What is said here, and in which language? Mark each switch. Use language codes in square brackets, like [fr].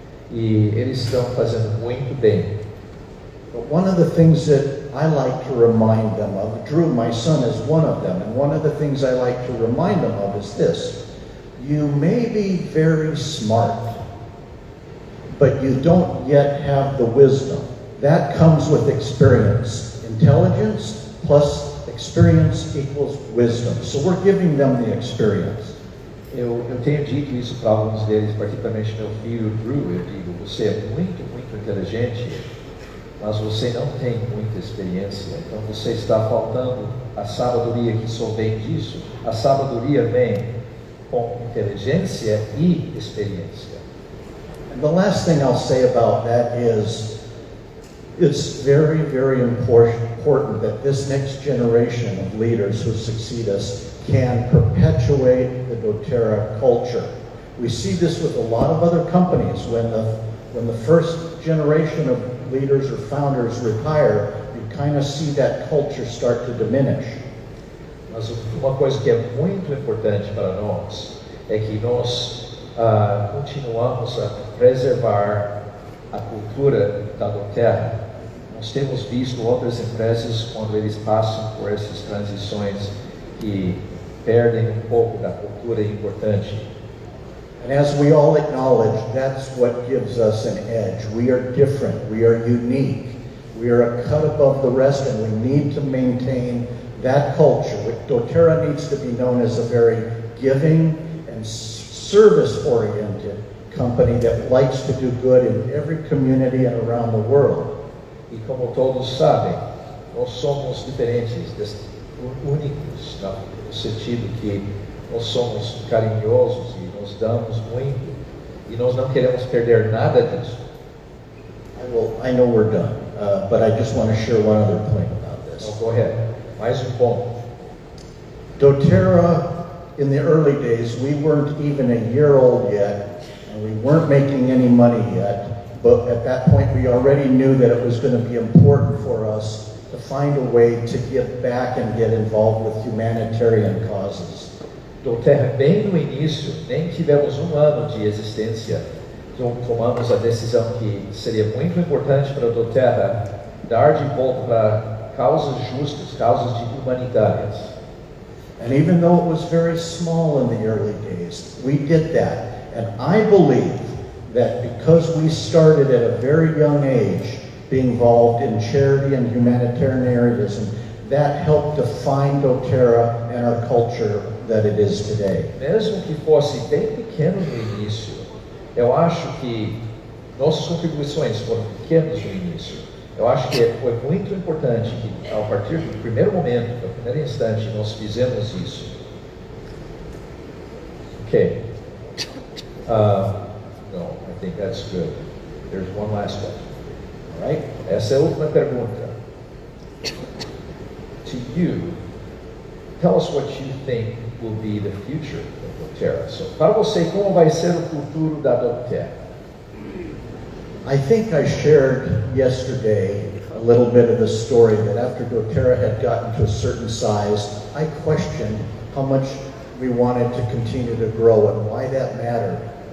[pt] E eles estão fazendo muito bem. [en] But one of the things that I like to remind them of, Drew, my son, is one of them, and one of the things I like to remind them of is this: you may be very smart, but you don't yet have the wisdom. That comes with experience. Intelligence plus experience equals wisdom. So we're giving them the experience. [pt] Eu tenho dito isso para alguns deles, particularmente meu filho Drew. Eu digo: você é muito, muito inteligente, mas você não tem muita experiência. Então você está faltando a sabedoria que só vem disso. A sabedoria vem com inteligência e experiência. [en] And the last thing I'll say about that is, it's very, very important that this next generation of leaders who succeed us can perpetuate the doTERRA culture. We see this with a lot of other companies. When the first generation of leaders or founders retire, you kind of see that culture start to diminish. [pt] Mas uma coisa que é muito importante para nós é que nós continuamos a preservar a cultura da doTERRA. Nós temos visto outras empresas, quando eles passam por essas transições, que perdem um pouco da cultura importante. [en] And as we all acknowledge, that's what gives us an edge. We are different. We are unique. We are a cut above the rest, and we need to maintain that culture. doTERRA needs to be known as a very giving and service-oriented company that likes to do good in every community and around the world. [pt] E como todos sabem, nós somos diferentes, únicos, no sentido que nós somos carinhosos e nos damos muito, e nós não queremos perder nada disso. [en] I know we're done, but I just want to share one other point about this. [pt] Então, [en] go ahead. [pt] Mais ponto. [en] doTERRA, in the early days, we weren't even a year old yet, and we weren't making any money yet. But at that point, we already knew that it was going to be important for us to find a way to give back and get involved with humanitarian causes. [pt] doTERRA, bem no início, nem tivemos um ano de existência, tomamos a decisão que seria muito importante para a doTERRA dar de volta para causas justas, causas humanitárias. [en] And even though it was very small in the early days, we did that. And I believe that because we started at a very young age being involved in charity and humanitarianism, that helped define doTERRA and our culture that it is today. [pt] Mesmo que fosse bem pequeno no início, eu acho que nossas contribuições foram pequenas no início. Eu acho que foi muito importante que, ao partir do primeiro momento, do primeiro instante, nós fizemos isso. [en] Okay. No, I think that's good. There's one last question. All right? [pt] Essa é a última pergunta. [en] To you, tell us what you think will be the future of doTERRA. [pt] So, para você, como vai ser o futuro da doTERRA? [en] I think I shared yesterday a little bit of the story that after doTERRA had gotten to a certain size, I questioned how much we wanted to continue to grow and why that mattered.